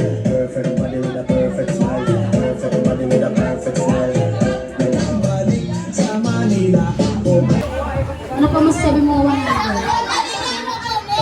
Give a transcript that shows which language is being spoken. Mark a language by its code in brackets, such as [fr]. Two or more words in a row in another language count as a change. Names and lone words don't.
[en] Perfect body with a perfect smile. Perfect body with a perfect smile. [tl] Balik sa Manila. Ano pa masasabi mo, Juan?